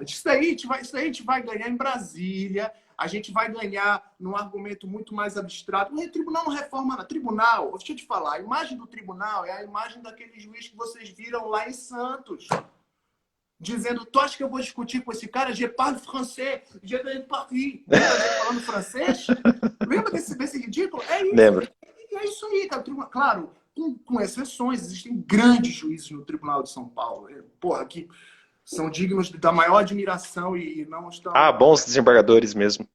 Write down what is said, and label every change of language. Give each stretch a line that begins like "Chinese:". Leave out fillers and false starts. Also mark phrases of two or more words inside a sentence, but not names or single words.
Portuguese: Isso daí a gente vai ganhar em Brasília. A gente vai ganhar num argumento muito mais abstrato. O tribunal não reforma nada. Tribunal, deixa eu te falar, a imagem do tribunal é a imagem daquele juiz que vocês viram lá em Santos. Dizendo, tu acha que eu vou discutir com esse cara?
French: Je parle français, je viens de Paris.
Portuguese: Falando francês? Lembra desse ridículo? É isso. Lembro. É isso aí, cara. Claro, com exceções, existem grandes juízes no Tribunal de São Paulo. Porra, que são dignos da maior admiração e não estão... Ah, bons desembargadores mesmo.